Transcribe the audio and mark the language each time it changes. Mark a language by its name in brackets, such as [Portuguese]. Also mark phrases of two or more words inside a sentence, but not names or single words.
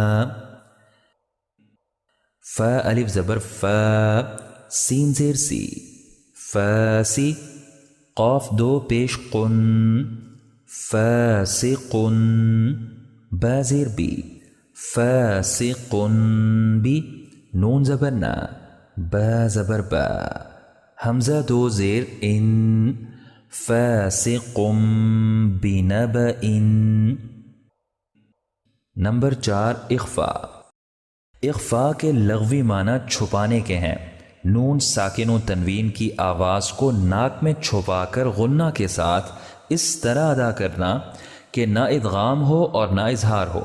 [Urdu] فا الف زبر فا، سین زیر سی، فاسی، قاف دو پیش قن، فاسقن، با زیر بی، فاسقن بی، نون زبر نا، با زبر با، حمزہ دو زیر ان، فاسق بنبئن۔ نمبر 4، اخفا۔ اخفا کے لغوی معنی چھپانے کے ہیں۔ نون ساکن و تنوین کی آواز کو ناک میں چھپا کر غنہ کے ساتھ اس طرح ادا کرنا کہ نہ ادغام ہو اور نہ اظہار ہو۔